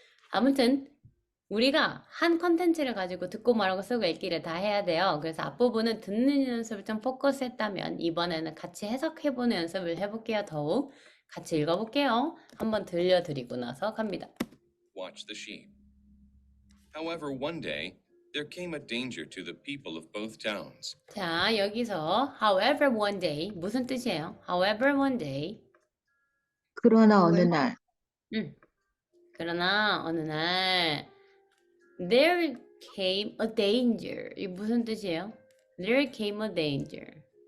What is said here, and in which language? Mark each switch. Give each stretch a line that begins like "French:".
Korean: 아무튼 우리가 한 컨텐츠를 가지고 듣고 말하고 쓰고 읽기를 다 해야 돼요. 그래서 앞부분은 듣는 연습을 좀 포커스했다면 이번에는 같이 해석해보는 연습을 해볼게요. 더욱 같이 읽어볼게요. 한번 들려드리고 나서 갑니다.
English: Watch the sheep. However, one day there came a danger to the people of both towns.
Korean: 자, 여기서
English: however one day
Korean: 무슨 뜻이에요?
English: However one day
Korean: 그러나 어느 날 그러나 어느 날
English: there came a danger
Korean: 이 무슨 뜻이에요?
English: There came a danger